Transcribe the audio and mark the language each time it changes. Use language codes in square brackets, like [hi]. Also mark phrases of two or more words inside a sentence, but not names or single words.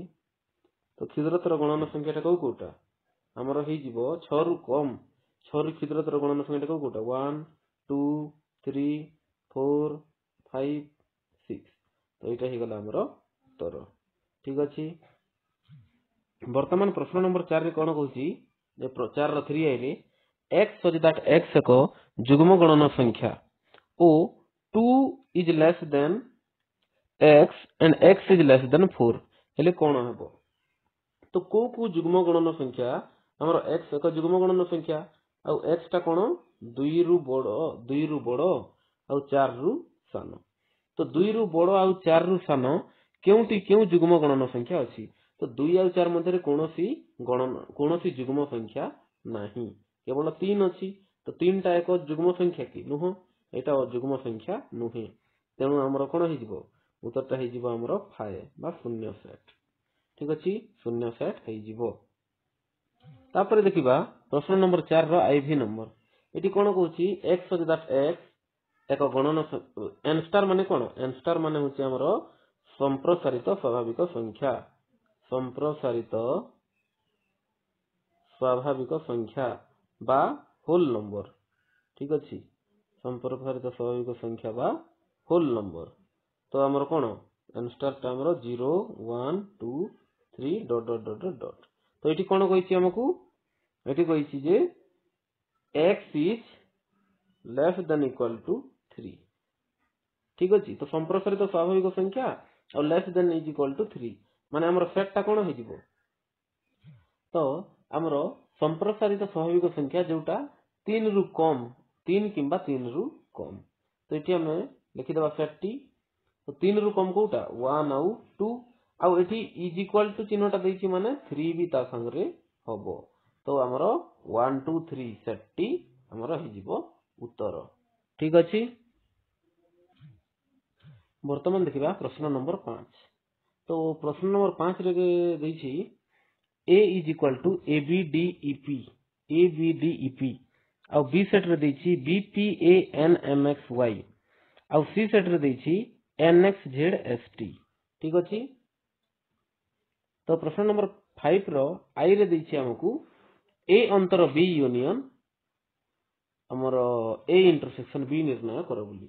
[or] ତ କ୍ଷୁଦ୍ରତର ଗଣନ ସଂଖ୍ୟାଟା କୋଉଟା ଆମର ହେଇଯିବ 6 ରୁ କମ 6 ରୁ କ୍ଷୁଦ୍ରତର ଗଣନ ସଂଖ୍ୟାଟା କୋଉଟା 1 2 3 4 5 6। ତ ଏଇଟା ହେଇଗଲା ଆମର ଉତ୍ତର। ଠିକ ଅଛି। ବର୍ତ୍ତମାନ ପ୍ରଶ୍ନ ନମ୍ବର 4 ରେ କଣ କହୁଛି ଯେ 4 ର 3I ରେ [en] x such that x [or] ଏକ ଯୁଗ୍ମ ଗଣନ ସଂଖ୍ୟା ଓ [en] 2 is less than x and x is less than 4 [or] ହେଲେ କଣ ହେବ। ତ କୋଉ ଯୁଗ୍ମ ଗଣନ ସଂଖ୍ୟା ଆମର x ଏକ ଯୁଗ୍ମ ଗଣନ ସଂଖ୍ୟା ଆଉ x ଟା କଣ 2 ରୁ ବଡ଼ ଆଉ 4 ରୁ ସାନ। ତ 2 ରୁ ବଡ଼ ଆଉ 4 ରୁ ସାନ କେଉଁ ଯୁଗ୍ମ ଗଣନ ସଂଖ୍ୟା ଅଛି। ତ 2 ଆଉ 4 ମଧ୍ୟରେ କୌଣସି ଯୁଗ୍ମ ସଂଖ୍ୟା ନାହିଁ, କେବଳ 3 ଅଛି। ତ 3 ଟା ଏକ ଯୁଗ୍ମ ସଂଖ୍ୟା କି ନୁହଁ, ଏଟା ଅଯୁଗ୍ମ ସଂଖ୍ୟା ନୁହେଁ। ତେଣୁ ଆମର କଣ ହେଇଯିବ ଉତ୍ତରଟା ହେଇଯିବ ଆମର 5 ବା ଶୂନ୍ୟ ସେଟ୍। ଠିକ ଅଛି, ଶୂନ୍ୟ ସେଟ୍ ହେଇଯିବ। ତାପରେ ଦେଖିବା ପ୍ରଶ୍ନ ନମ୍ବର 4 ର IV ନମ୍ବର। ଏଠି କଣ କହୁଛି [en] x such that x [or] ଏକ ଗଣନ [en] n star [or] ମାନେ କଣ [en] n star [or] ମାନେ ହଉଛି ଆମର ସମ୍ପ୍ରସାରିତ ସ୍ୱାଭାବିକ ସଂଖ୍ୟା ବା [en] whole number. [or] ଠିକ ଅଛି, ସମ୍ପ୍ରସାରିତ ସ୍ୱାଭାବିକ ସଂଖ୍ୟା ବା [en] whole number. [or] ତ ଆମର କଣ [en] n star [or] ଟା ଆମର 0 1 2 3 ... ତ ଏଠି କଣ କହିଛି ଆମକୁ ଏଠି କହିଛି ଯେ [en] x is less than equal to 3। [or] ଠିକ ଅଛି। ତ ସମ୍ପ୍ରସାରିତ ସ୍ୱାଭାବିକ ସଂଖ୍ୟା ଆଉ [en] less than is equal to 3 [or] ମାନେ ଆମର ସେଟ୍ ଟା କଣ ହେଇଯିବ ତ ଆମର ସମ୍ପ୍ରସାରିତ ସ୍ୱାଭାବିକ ସଂଖ୍ୟା ଯୋଉଟା 3 ରୁ କମ 3 କିମ୍ବା 3 ରୁ କମ। ତ ଏଠି ଆମେ ଲେଖିଦେବା ସେଟ୍ ଟି। ତ 3 ରୁ କମ କୋଉଟା 1 ଆଉ 2 ଆଉ ଏଠି [en] is equal to [or] ଚିହ୍ନଟା ଦେଇଛି ମାନେ 3 ବି ତା ସାଙ୍ଗରେ ହବ। ତ ଆମର 1 2 3 ସେଟ୍ ଟି ଆମର ହେଇଯିବ ଉତ୍ତର। ଠିକ ଅଛି। ବର୍ତ୍ତମାନ ଦେଖିବା ପ୍ରଶ୍ନ ନମ୍ବର 5। ତ ପ୍ରଶ୍ନ ନମ୍ବର 5 ରେ ଦେଇଛି [en] a is equal to abdep [or] ଆଉ b ସେଟ୍ ରେ ଦେଇଛି bpanmxy ଆଉ c ସେଟ୍ ରେ ଦେଇଛି nxzst। ଠିକ ଅଛି। ତ ପ୍ରଶ୍ନ ନମ୍ବର 5 ର I ରେ ଦେଇଛି ଆମକୁ a ଅନ୍ତର b ୟୁନିୟନ ଆମର a ଇଣ୍ଟରସେକ୍ସନ b ନିର୍ଣ୍ଣୟ କର ବୋଲି।